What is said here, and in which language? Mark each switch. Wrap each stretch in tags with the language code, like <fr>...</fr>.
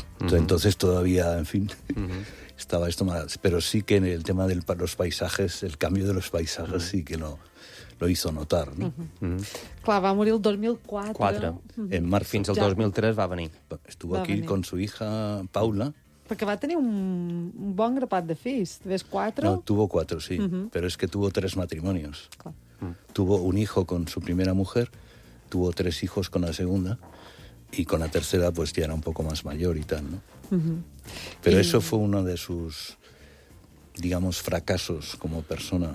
<es>Entonces todavía, en fin, estaba esto más. Pero sí que en el tema de los paisajes, el cambio de los paisajes sí que lo hizo notar, ¿no?</es> <ca>Clar, va morir el 2004.</ca> <es>En marzo.</es> <ca>Fins al 2003 va venir.</ca> <es>Estuvo aquí con su hija Paula.</es> <ca>Perquè va tenir un bon grapat de fills. Ves, 4?</ca> <es>No, tuvo 4, sí. Pero es que tuvo 3 matrimonios. Tuvo un hijo con su primera mujer, tuvo 3 hijos con la segunda, y con la tercera pues ya era un poco más mayor y tal, ¿no? Pero eso fue uno de sus, digamos, fracasos como persona.</es>